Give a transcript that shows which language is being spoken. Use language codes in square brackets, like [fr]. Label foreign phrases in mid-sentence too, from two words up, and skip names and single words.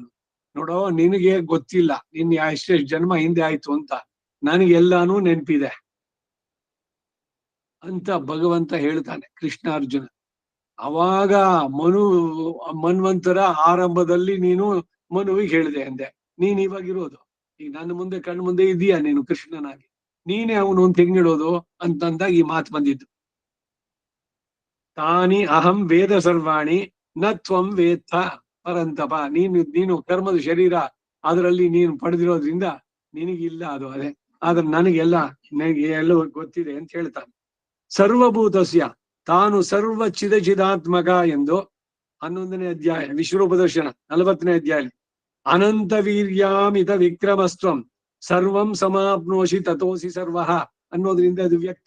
[kn] ನೋಡೋ, ನಿನಗೆ ಗೊತ್ತಿಲ್ಲ, ನಿನ್ ಎಷ್ಟೆಷ್ಟು ಜನ್ಮ ಹಿಂದೆ ಆಯ್ತು ಅಂತ, ನನಗೆಲ್ಲಾನು ನೆನಪಿದೆ ಅಂತ ಭಗವಂತ ಹೇಳ್ತಾನೆ ಕೃಷ್ಣಾರ್ಜುನ. ಅವಾಗ ಮನ್ವಂತರ ಆರಂಭದಲ್ಲಿ ನೀನು ಮನುವಿಗೆ ಹೇಳಿದೆ ಅಂದೆ. ನೀನ್ ಇವಾಗಿರೋದು ಈಗ ನನ್ನ ಮುಂದೆ ಕಣ್ಣು ಮುಂದೆ ಇದೀಯಾ ನೀನು ಕೃಷ್ಣನಾಗಿ, ನೀನೇ ಅವನು ಅಂತ ಹೆಂಗಿಡೋದು ಅಂತಂದಾಗ ಈ ಮಾತು ಬಂದಿದ್ದು. [sa] ತಾನಿ ಅಹಂ ವೇದ ಸರ್ವಾಣಿ ನ ತ್ವಂ ವೇತ್ತ ಪರಂತಪ. [kn] ನೀನು ಕರ್ಮದ ಶರೀರ, ಅದರಲ್ಲಿ ನೀನು ಪಡೆದಿರೋದ್ರಿಂದ ನಿನಗಿಲ್ಲ ಅದು ಅದೇ, ಆದ್ರೆ ನನಗೆಲ್ಲ ಗೊತ್ತಿದೆ ಅಂತ ಹೇಳ್ತಾನೆ. ಸರ್ವಭೂತಸ್ಯ ತಾನು ಸರ್ವ ಚಿದಾತ್ಮಕ ಎಂದು 11ನೇ ಅಧ್ಯಾಯ ವಿಶ್ವರೂಪ ದರ್ಶನ 40ನೇ ಅಧ್ಯಾಯ [sa] ಅನಂತ ವೀರ್ಯಾಮಿತ ವಿಕ್ರಮಸ್ತ್ವಂ ಸರ್ವಂ ಸಮಾಪ್ನೋಷಿ ತಥೋಸಿ ಸರ್ವಃ [kn] ಅನ್ನೋದ್ರಿಂದ ಅದು ವ್ಯಕ್ತ.